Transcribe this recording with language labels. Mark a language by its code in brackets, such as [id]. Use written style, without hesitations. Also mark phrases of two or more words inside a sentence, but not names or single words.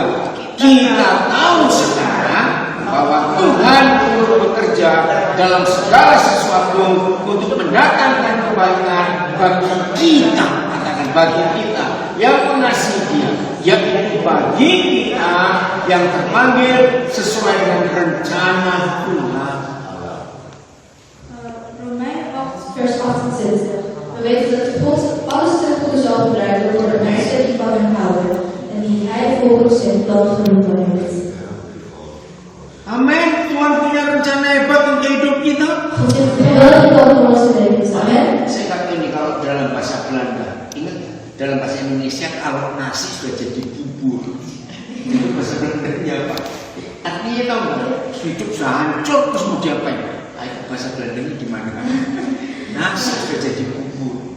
[id] Kita tahu sekarang bahwa Tuhan turut bekerja dalam segala sesuatu untuk mendatangkan kebaikan bagi kita, katakan bagi kita yang mengasihi Dia, yaitu bagi kita yang terpanggil sesuai dengan rencana Tuhan. [nl] Romeinen 8, vers 28. We weten dat God alles ten goede zal gebruiken voor de mensen die van hem houden en die hij volgens zijn plan geroepen heeft. Amin. [id] Tuhan punya rencana hebat untuk hidup kita. [nl] God heeft een geweldig plan voor onze levens. Amen. [id] Saya kata ini kalau dalam bahasa Belanda, ingat ya? Dalam bahasa Indonesia kalau nasi sudah jadi bubur, itu bahasa Belandanya apa? Artinya tahu nggak? Hidup sudah hancur terus mau diapain? Ayo bahasa Belanda ini gimana? Nasi sudah jadi bubur.